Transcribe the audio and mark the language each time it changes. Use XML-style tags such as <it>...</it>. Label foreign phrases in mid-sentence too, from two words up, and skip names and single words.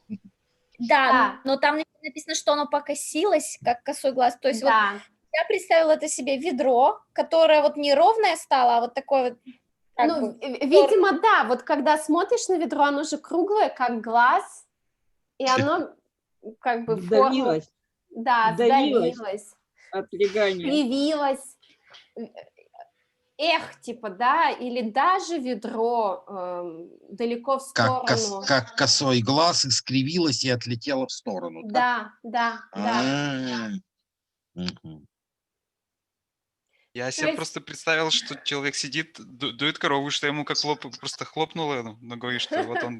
<ru>Да, но там написано, что оно покосилось, как косой глаз. То есть вот Да. я представила это себе ведро, которое вот не ровное стало, а вот такое вот... Ну, видимо, да, вот когда смотришь на ведро, оно же круглое, как глаз, и оно как бы форму... Вдавилась. Да, сдавилось, Отлегание. кривилось. Эх, типа, да, или даже ведро далеко в сторону. Как косой глаз искривилось и отлетело в сторону. Да. Мгм. Я себе просто представил, что человек сидит, дует корову, что ему как просто хлопнуло ногой, что вот он...</ru>